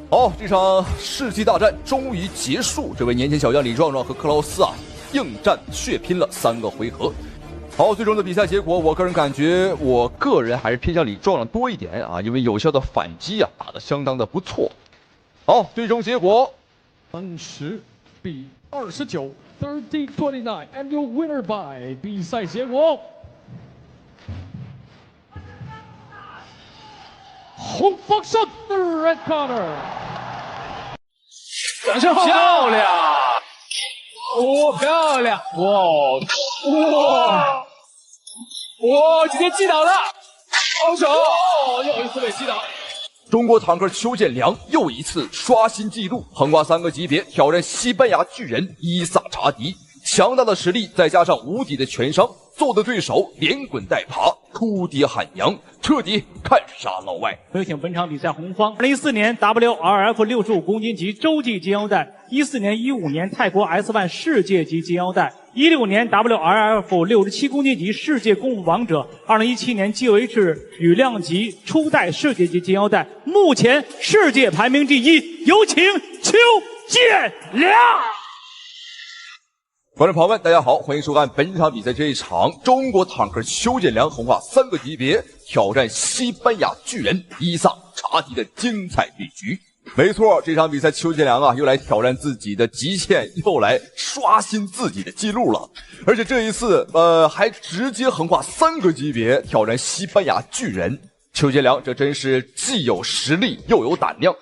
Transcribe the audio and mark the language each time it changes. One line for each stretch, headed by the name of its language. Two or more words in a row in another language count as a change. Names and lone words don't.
Chinese: 好，這場世紀大戰終於結束，這位年輕小將李壯壯和克勞斯硬戰血拼了3個回合。好，最終的比賽結果，我個人感覺，我個人還是偏向李壯壯多一點因為有效的反擊打得相當的不錯。好，最終結果
English: 30比29 30-29 and your winner by
Chinese: 比賽結果洪方勝
English: the red corner，
Chinese: 掌聲漂亮，漂亮，今天擊倒了，好手，又一次被擊倒。中國坦克邱建良又一次刷新紀錄，橫跨3個級別挑戰西班牙巨人伊薩查迪。強大的實力再加上無敵的全傷，揍得對手連滾帶爬，哭爹喊娘，徹底看殺老外。有請本場比賽紅方2014年 WRF 65公斤級洲際金腰帶，14年、15年泰國 S1 世界級金腰帶 16年 WRF 67 公斤级世界功夫王者，2017年 GOH 羽量级初代世界级金腰带，目前世界排名第1。有请邱建良。观众朋友们，大家好，欢迎收看本场比赛这一场中国坦克邱建良横跨3个级別挑戰西班牙巨人伊薩查迪的精彩對局。沒錯，這場比賽邱建良啊又來挑戰自己的極限，又來刷新自己的記錄了。而且這一次還直接橫跨3個級別挑戰西班牙巨人。邱建良這真是既有實力又有膽量。